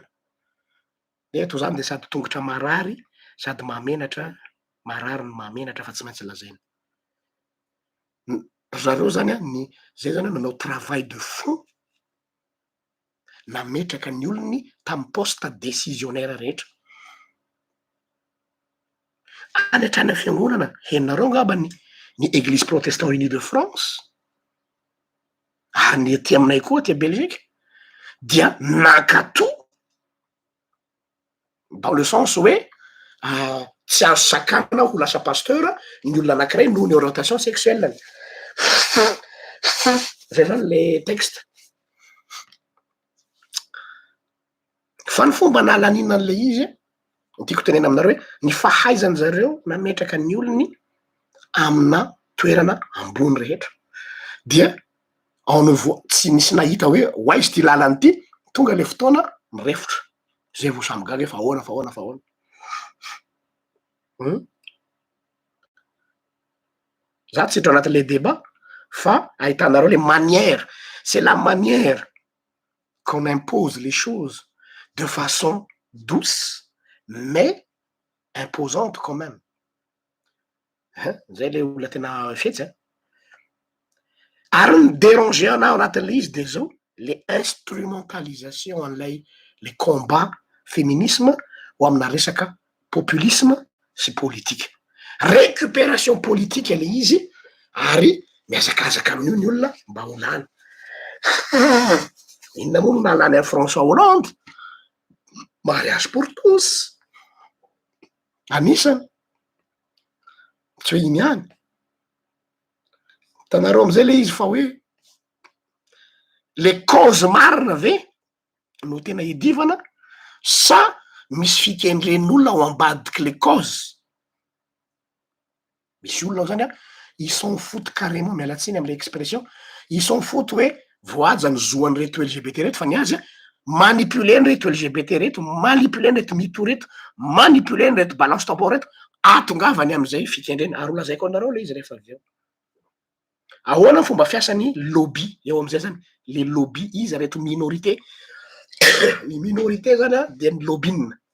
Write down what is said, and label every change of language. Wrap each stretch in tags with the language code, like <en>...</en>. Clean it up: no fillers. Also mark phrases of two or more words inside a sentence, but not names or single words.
<mg>Eto zany de sady tongotra marary, sady mahamenatra, marary no mahamenatra fa tsy maintsy lazaina. Zareo zany a, zay zany manao</mg> <fr>travail de fond,</fr> <mg>nametraka ny olony tamy</mg> <fr>poste décisionnaire</fr> <mg>rehetra. Any hatrany fiangonana, henonareo ngamba ny Église protestant unie de France, ary ny aty aminay koa aty Belgique, dia nankato</mg> <fr>dans le sens</fr> <mg>hoe tsy azo sakana ho lasa pasteur ny olona anankiray noho ny</mg> <fr>orientation sexuelle.</fr> <mg>Zay zany le texte. Fa ny fomba nahalanina an'le izy, tiako tenena aminareo hoe ny fahaizany zareo nametraka ny olony amina toerana ambony rehetra. Dia tsy misy nahita hoe hoaizy ty lalany ty, tonga le fotoana mirefotra. Zay vao samy gaga fa ahoana. Za tsy hidra anatin'le débat, fa ahitanareo le manière.</mg> <fr>C'est la manière qu'on impose les choses de façon douce, mais imposante quand même.</fr> <mg>Zay le olona tena fetsy. Ary ny déranger anao anatin'le izy de zao, le instrumentalisation an'lay</mg> <fr>le combat féminisme</fr> <mg>ho amina resaka populisme sy politique.</mg> <fr>Récupération politique</fr> <mg>le izy, ary miazakazaka amin'io ny olona mba ho lany. Inona moa no nalany an'i François Hollande?</mg> <fr>Mariage pour tous.</fr> <mg>Anisany. Tsy hoe iny ihany. Hitanareo am'izay le izy fa hoe le cause marina ve no tena idivana sa misy fikendren'olona ao ambadiky le cause? Misy olona zany a,</mg> <fr>ils s'en foutent carrément,</fr> <mg>mialatsiny am'le expression,</mg> <fr>ils s'en foutent</fr> <mg>hoe voaja ny zoan'ny reto LGBT reto fa ny azy a manipuler reto LGBT reto, manipuler reto mito reto, manipuler reto balance tempo reto, atongavany am'izay fitendrena ary olazaiko anareo le izy rehefa avy eo. Ahoana ny fomba fiasan'ny lobby eo am'izay zany, le lobby izy reto minorité ny minorité zany a de ny lobbyne.</mg>